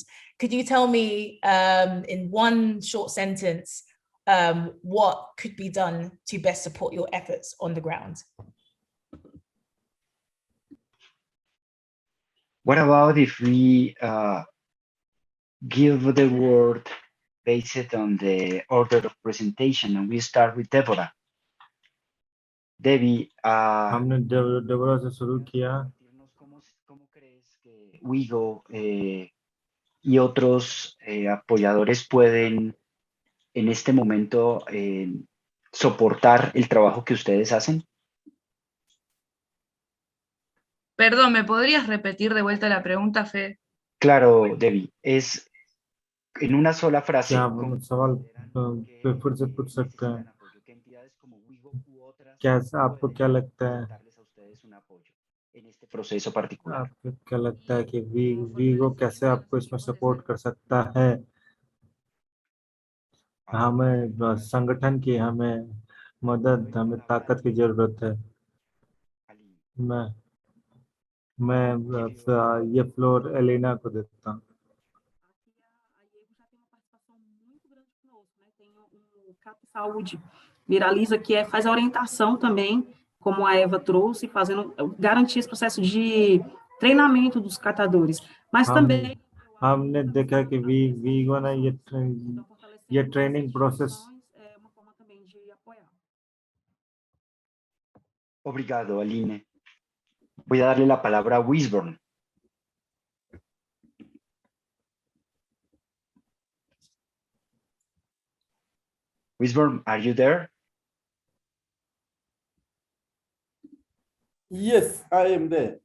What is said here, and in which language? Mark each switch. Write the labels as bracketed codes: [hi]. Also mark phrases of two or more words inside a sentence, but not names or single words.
[en] Could you tell me in one short sentence what could be done to best support your efforts on the ground? What about if we give the word based on the order of presentation, and we start with Deborah? Debbie, [hi] हमने डेबोरा से शुरू किया। [es] ¿Cómo crees que WeGo y otros apoyadores pueden en este momento soportar el trabajo que ustedes hacen? Perdón, ¿me podrías repetir de vuelta la pregunta, Fe? Claro, Debbie, es en una sola frase. [hi] क्या आप सवाल पे फिर से पूछ सकते हैं? क्या आपको क्या लगता है, आपको क्या लगता है कि वीगो कैसे आपको इसमें सपोर्ट कर सकता है? हमें संगठन की हमें मदद, हमें ताकत की जरूरत है। मैं ये फ्लोर एलिना को देता हूँ। [pt] CAP Saúde Viraliza, que faz a orientação também, como a Eva trouxe, fazendo garantir esse processo de treinamento dos catadores, mas também [hi] हमने देखा कि वीगो ने ये [en] training process. [pt] uma forma também de apoiar. Obrigado, Aline. [es] Voy a darle la palabra a Wisborne. Wisborne, [en] are you there? Yes, I am there.